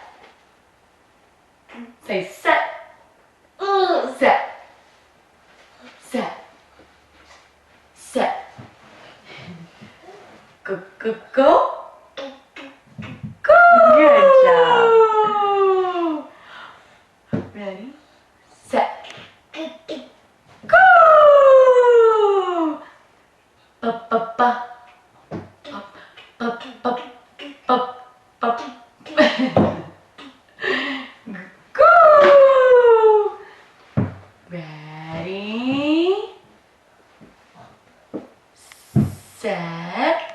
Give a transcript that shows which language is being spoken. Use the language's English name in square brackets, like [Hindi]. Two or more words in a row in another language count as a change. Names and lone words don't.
[English] Say set. Set. Set. Set. Go, go, go. Go. Good job. Ready? Set. Go. Ba, ba, ba. Ba, ba, ba, ba, ba. Go! Ready? Set.